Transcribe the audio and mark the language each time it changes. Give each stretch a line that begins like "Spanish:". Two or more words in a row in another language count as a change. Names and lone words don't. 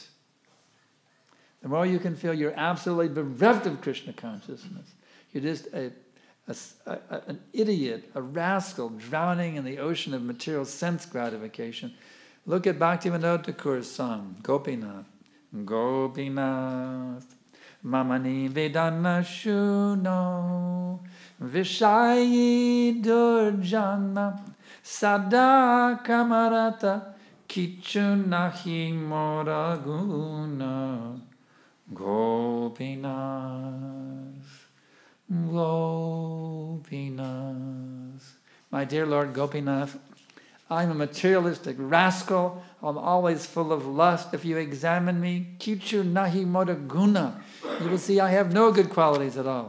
English: The more you can feel you're absolutely bereft of Krishna consciousness, you're just an idiot, a rascal drowning in the ocean of material sense gratification. Look at Bhaktivedanta Thakur's song, Gopinath. Gopinath,
Bangla: মম নিবেদন শুন, বিষয়ী দুর্জন, সদা কামরত, কিছু নাহি মোর গুণ,
English: Gopinath. Gopinath. My dear Lord Gopinath, I'm a materialistic rascal. I'm always full of lust. If you examine me,
Bangla: কিছু নাহি মোর গুণ,
English: you will see I have no good qualities at all.